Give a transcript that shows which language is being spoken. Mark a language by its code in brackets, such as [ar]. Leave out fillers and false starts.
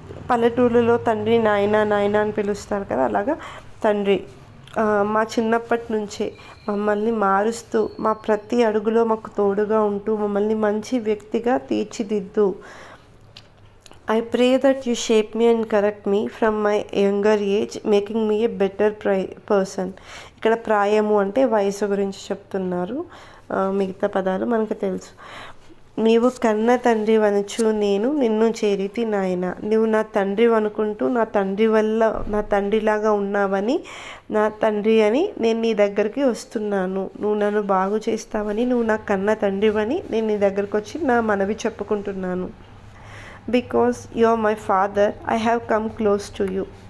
[te] పల్లెటూళ్ళలో తండ్రి నాయన నాయన అని పిలుస్తారు కదా, అలాగా తండ్రి మా చిన్నప్పటి నుంచే మమ్మల్ని మారుస్తూ, మా ప్రతి అడుగులో మాకు తోడుగా ఉంటూ మమ్మల్ని మంచి వ్యక్తిగా తీర్చిదిద్దు. [en] I pray that you shape me and correct me from my younger age, making me a better person. [te] ఇక్కడ ప్రాయము అంటే వయసు గురించి చెప్తున్నారు, మిగతా పదాలు మనకు తెలుసు. నీవు కన్న తండ్రి వనుచు నేను నిన్ను చేరితి నాయన. నువ్వు నా తండ్రి అనుకుంటూ నా తండ్రి వల్ల నా తండ్రిలాగా ఉన్నావని, నా తండ్రి అని నేను నీ దగ్గరికి వస్తున్నాను. నువ్వు నన్ను బాగు చేస్తావని, నువ్వు నా కన్న తండ్రివని నేను నీ దగ్గరకు వచ్చి నా మనవి చెప్పుకుంటున్నాను. [en] Because you are my father, I have come close to you.